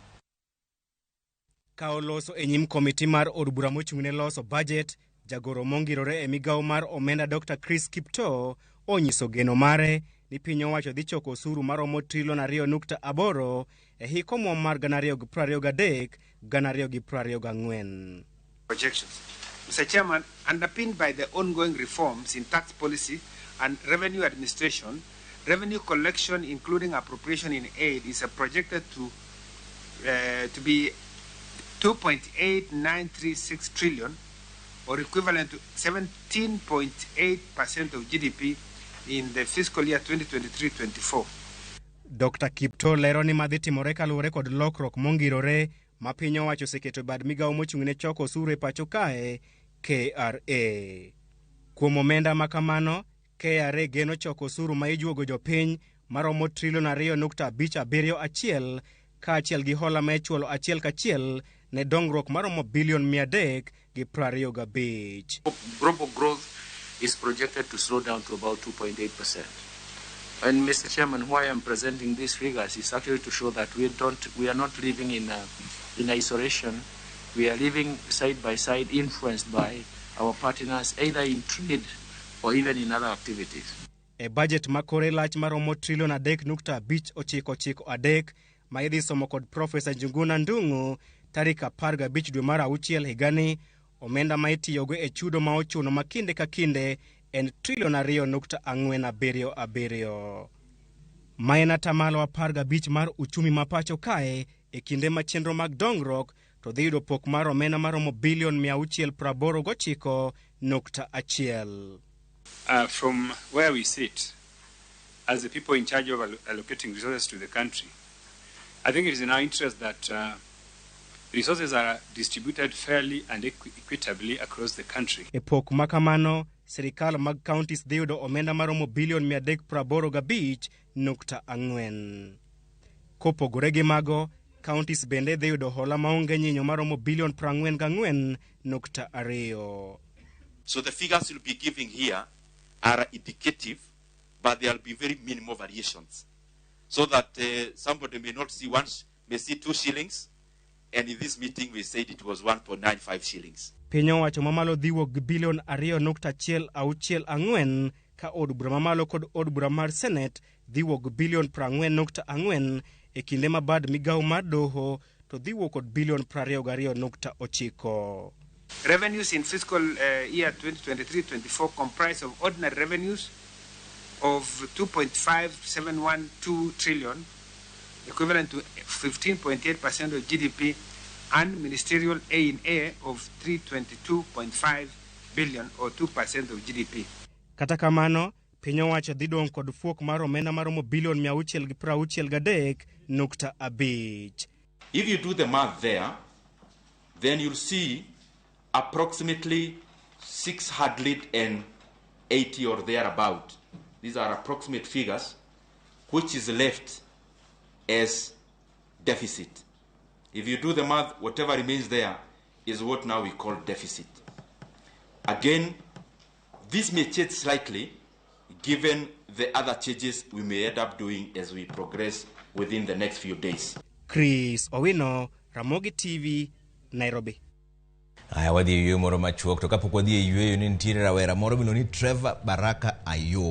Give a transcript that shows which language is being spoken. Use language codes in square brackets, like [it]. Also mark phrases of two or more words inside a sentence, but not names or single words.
[luo] Ka oloso e nyim komiti mar od bura mochung'ne loso budget, jagoro mongirore e migawo mar omenda Dr. Chris Kipto onyiso geno mare ni piny owacho dhi choko osuru maromo trilion 2.8 e hik omwom mar 2023-2024. [en] Projections. Mr. Chairman, underpinned by the ongoing reforms in tax policy and revenue administration, revenue collection, including appropriation in aid, is projected to be 2.8936 trillion, or equivalent to 17.8% of GDP in the fiscal year 2023-24. [luo] Dr. Kipto lero ni madhi timore kaluwore kod lokruok mongirore ma piny owacho oseketo bad migawo mochung'ne choko osuru e pacho kae KRA. Kuom omenda ma kamano, KRA geno choko osuru ma ijuogo jopiny maromo $2.571 kaachiel gi hola ma ichulo achiel kachiel ne dongruok maromo bilion 325. [en] Global growth is projected to slow down to about 2.8%. And Mr. Chairman, why I'm presenting these figures is actually to show that we are not living in isolation. We are living side by side, influenced by our partners, either in trade or even in other activities. [luo] E budget makore lach maromo $3.593 ma idhi somo kod Profesa Njuguna Ndung'u tarik 15 dwe mar auchiel higani, omenda ma itiyogo e chudo ma ochuno ma kinde ka kinde en $2.477. Ma en atamalo 15 mar uchumi ma pacho kae e kinde ma chenro mag dongruok to dhi yudo pok mar omenda maromo bilion 689.1. [en] From where we sit, as the people in charge of allocating resources to the country, I think it is in our interest that resources are distributed fairly and equitably across the country. [luo] E pok makamano, serikal mag counties dhi yudo omenda maromo bilion 385.4. Kopogore gi mago, counties bende dhi yudo hola maonge nyinyo maromo bilion 44.2. [en] So the figures you'll be giving here are indicative, but there will be very minimal variations. So that somebody may not see once, may see 2 shillings, and in this meeting we said it was 1.95 shillings. [luo] Piny owacho mamalo dhi wuok bilion 2.164 ka od bura mamalo kod od bura mar Senate dhi wuok bilion 40.4 e kinde ma bad migawo mar doho to dhi wuok kod bilion 22.9. [en] Revenues in fiscal year 2023-24 comprise of ordinary revenues of 2.5712 trillion, equivalent to 15.8% of GDP, and ministerial A&A of 322.5 billion or 2% of GDP. Kata kamano, piny owacho dhi dong kod fuok mar omenda maromo bilion 663.5. If you do the math there, then you'll see approximately 680 or thereabout. These are approximate figures, which is left as deficit. If you do the math, whatever remains there is what now we call deficit. Again, this may change slightly given the other changes we may end up doing as we progress within the next few days. [luo] Chris Owino, Ramogi TV, Nairobi. Aya wadhi yweyo moro machuok, to kapok wadhi e yweyo ni nitiere rawera moro miluongo ni Trevor Baraka Ayo.